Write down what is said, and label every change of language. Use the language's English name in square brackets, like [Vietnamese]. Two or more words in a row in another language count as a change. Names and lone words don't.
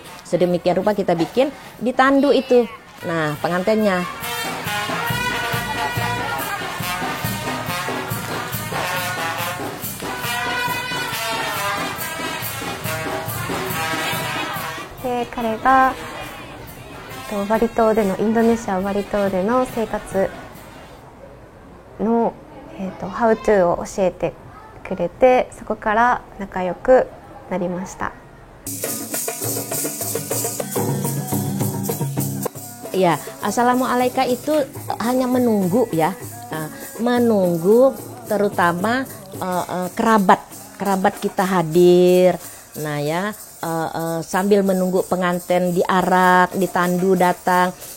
[Indonesian] Sedemikian rupa kita bikin ditandu itu. Nah, pengantinnya. [Japanese] Mereka バリ島でのインドネシアバリ島での生活のハウトゥーを教えてくれて、そこから仲良くなりました。 [Indonesian] Ya, assalamualaikum itu hanya menunggu ya, menunggu terutama kerabat kita hadir. Nah ya, sambil menunggu pengantin diarak, ditandu datang.